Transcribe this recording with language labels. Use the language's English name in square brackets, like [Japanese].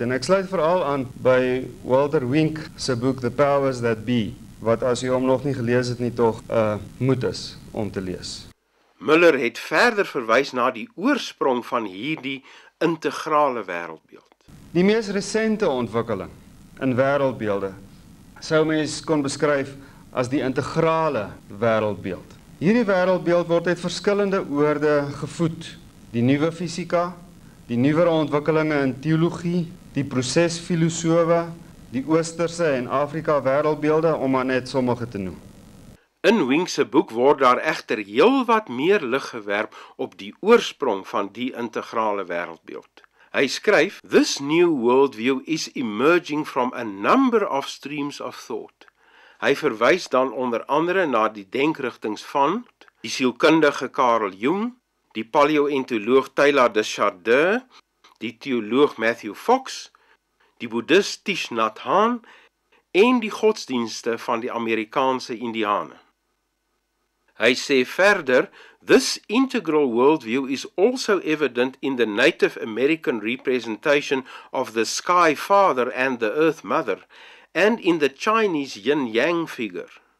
[Afrikaans] En ek sluit veral aan by Walter Wink se boek The Powers That Be, wat as u hom nog nie gelees het nie tog moet is om te lees. Miller het verder verwys na die oorsprong van hierdie integrale wêreldbeeld. Die mees resente ontwikkeling in wêreldbeelde sou mens kon beskryf as die integrale wêreldbeeld. Hierdie wêreldbeeld word uit verskillende oorde gevoed. Die nuwe fisika, die nuwere ontwikkelinge in teologie, die prosesfilosofe, die Oosterse en Afrika wêreldbeelde om maar net sommige te noem. In Wink se boek word daar egter heelwat meer lig gewerp op die oorsprong van die integrale wêreldbeeld. Hy skryf, [English] "This new worldview is emerging from a number of streams of thought." [Afrikaans] Hy verwys dan onder andere na die denkrigtings van die sielkundige Carl Jung, die paleontoloog Teilhard de Chardin, die teoloog Matthew Fox, die boeddhist Thich Nhat Hanh en die godsdienste van die Amerikaanse Indiane. Hy sê verder, [English] "This integral worldview is also evident in the Native American representation of the Sky Father and the Earth Mother, and in the Chinese yin-yang figure."